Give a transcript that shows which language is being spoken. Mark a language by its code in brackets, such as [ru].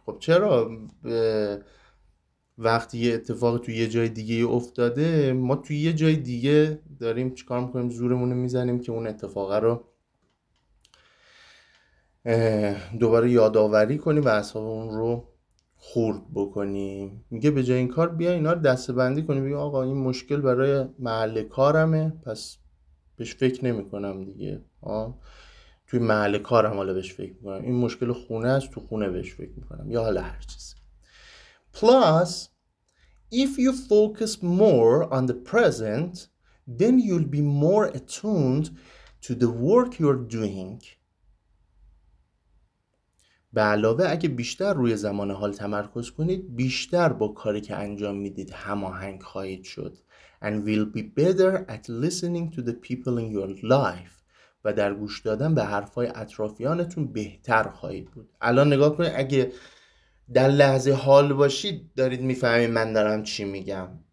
[fa] خب چرا وقتی یه اتفاق توی یه جای دیگه افتاده ما توی یه جای دیگه داریم چیکار میکنیم؟ زورمون رو میزنیم که اون اتفاق رو دوباره یادآوری کنیم و اعصاب اون رو خورد بکنیم. میگه به جای این کار بیا اینا رو دسته‌بندی کنیم، بگیم آقا این مشکل برای محل کارمه پس بهش فکر نمی کنم دیگه. توی محل کارم حالا بهش فکر میکنم. این مشکل خونه است، تو خونه بهش فکر میکنم، یا حالا هر چیزی. [en] Plus if you focus more on the present then you'll be more attuned to the work you're doing. [fa] به علاوه اگه بیشتر روی زمان حال تمرکز کنید بیشتر با کاری که انجام میدید هماهنگ خواهید شد. [en] And will be better at listening to the people in your life. [fa] و در گوش دادن به حرفای اطرافیانتون بهتر خواهید بود. الان نگاه کنید، اگه در لحظه حال باشید دارید میفهمید من دارم چی میگم.